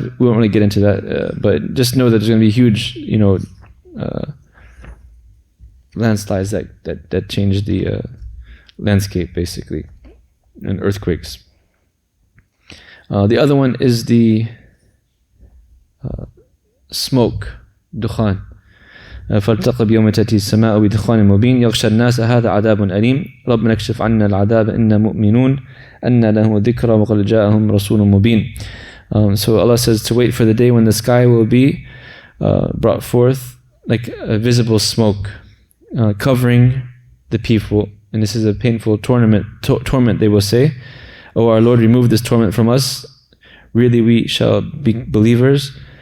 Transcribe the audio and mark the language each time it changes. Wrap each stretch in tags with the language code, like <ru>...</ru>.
<en>We won't really get into that, but just know that there's going to be huge, landslides that change the landscape basically, and earthquakes. The other one is the smoke, dukhan.</en> <ar>فارتقب يوم تأتي السماء بدخان مبين يغشى الناس هذا عذاب أليم ربنا اكشف عنا العذاب إنا مؤمنون أن له ذكرى وقد جاءهم رسول مبين.</ar> <en>So Allah says to wait for the day when the sky will be brought forth like a visible smoke covering the people, and this is a painful torment they will say, "Oh our Lord, remove this torment from us, really we shall be believers."</en>